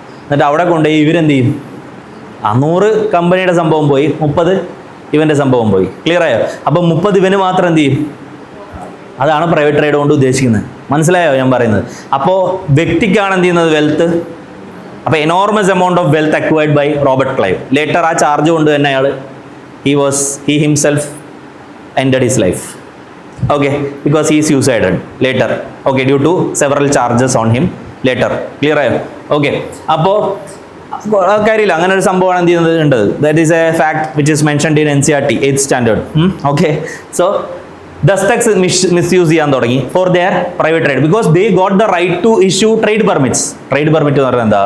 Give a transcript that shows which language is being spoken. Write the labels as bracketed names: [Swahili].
[Malayalam] എന്നിട്ട് അവിടെ കൊണ്ടുപോയി ഇവരെന്ത് ചെയ്യും? 100 കമ്പനിയുടെ സംഭവം പോയി, 30 ഇവൻ്റെ സംഭവം പോയി. ക്ലിയർ ആയോ? അപ്പം 30 ഇവന് മാത്രം എന്ത് ചെയ്യും? അതാണ് പ്രൈവറ്റ് ട്രേഡ് കൊണ്ട് ഉദ്ദേശിക്കുന്നത്. മനസ്സിലായോ ഞാൻ പറയുന്നത്? അപ്പോൾ വ്യക്തിക്കാണ് എന്ത് ചെയ്യുന്നത്? വെൽത്ത്. അപ്പോൾ [English] Enormous amount of wealth acquired by Robert Clive. [Malayalam] Later ആ ചാർജ് കൊണ്ട് തന്നെ അയാൾ [English] he himself ended his life. Okay, because he suicided later. Okay, due to several charges on him later. Clear ആയോ? [Malayalam] Okay, അപ്പോൾ കാര്യമില്ല, അങ്ങനെ ഒരു സംഭവമാണ് എന്ത് ചെയ്യുന്നത്. [English] That is a fact which is mentioned in NCERT 8th standard. Okay, so ദസ്തക്സ് misuse ചെയ്യാൻ തുടങ്ങി for their private trade because they got the right to issue trade permits. Trade permit [Malayalam] എന്ന് പറയുന്നത് എന്താ?